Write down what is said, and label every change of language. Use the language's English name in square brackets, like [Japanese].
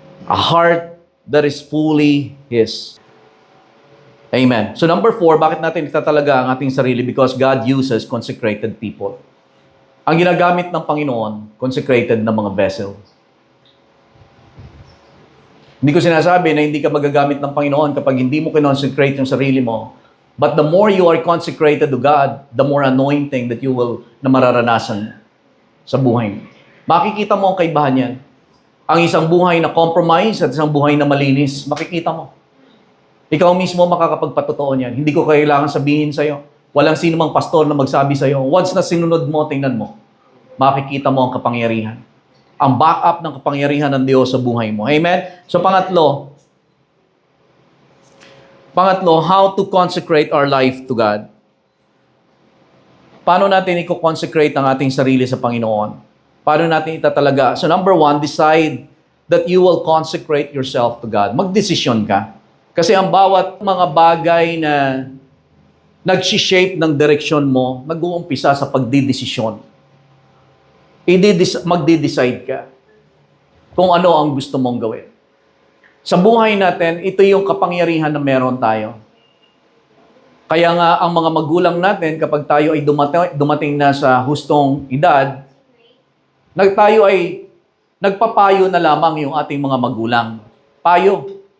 [English] A heart that is fully His. Amen. [Filipino] So number 4, bakit natin itatalaga ang ating sarili? [English] Because God uses consecrated people. [Filipino] Ang ginagamit ng Panginoon, consecrated na mga vessel. Hindi ko sinasabi na hindi ka magagamit ng Panginoon kapag hindi mo kinonsecrate yung sarili mo. [English] But the more you are consecrated to God, the more anointing that you will [Filipino] na mararanasan sa buhay mo. Makikita mo ang kaibahan yan. Ang isang buhay na compromise at isang buhay na malinis, makikita mo. Ikaw mismo makakapagpatotoo niyan. Hindi ko kailangan sabihin sa'yo. Walang sino mang pastor na magsabi sa'yo. Once na sinunod mo, tingnan mo. Makikita mo ang kapangyarihan. Ang backup ng kapangyarihan ng Diyos sa buhay mo. Amen? [English] So pangatlo, how to consecrate our life to God. [Filipino] Paano natin i-consecrate ang ating sarili sa Panginoon? Paano natin itatalaga? [English] So number 1, decide that you will consecrate yourself to God. [Filipino] Magdesisyon ka. Kasi ang bawat mga bagay na nag-shape ng direksyon mo, nag-uumpisa sa pagdidesisyon. Magdi-decide ka kung ano ang gusto mong gawin. Sa buhay natin, ito yung kapangyarihan na meron tayo. Kaya nga, ang mga magulang natin, kapag tayo ay dumating na sa hustong edad, tayo ay nagpapayo na lamang yung ating mga magulang. Payo.